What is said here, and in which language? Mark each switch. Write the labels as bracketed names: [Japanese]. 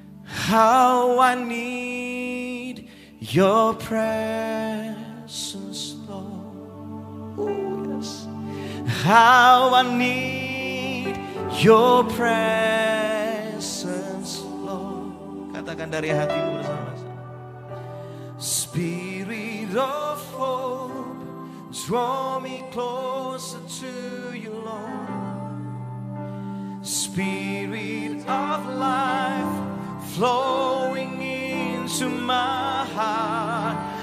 [English] How I need your presence, Lord. Oh, yes. How I need your presence, Lord. [Indonesian] Katakan dari hatimu bersama-sama. [English] Spirit of hope, draw me closer to you, Lord. Spirit of life, flowing into my heart.